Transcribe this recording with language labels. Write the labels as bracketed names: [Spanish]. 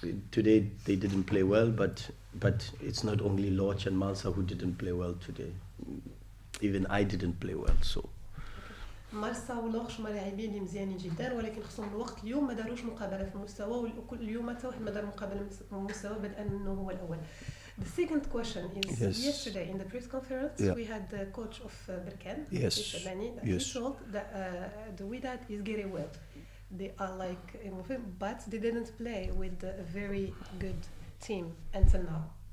[English] Today they didn't play well, but it's not only Lodge and Malsa who didn't play well today. Even I didn't play well, so. [Arabic] مارسا ولوخش هما لاعبين اللي مزيانين جدا ولكن خصهم الوقت. اليوم ما داروش مقابله في المستوى واليوم حتى واحد ما دار مقابله في المستوى بدءا انه هو الاول. [English] The second question is yesterday in the press conference we had the coach of Berkane, he told that the Wydad is getting well. They are like but they didn't play with a very good team until now.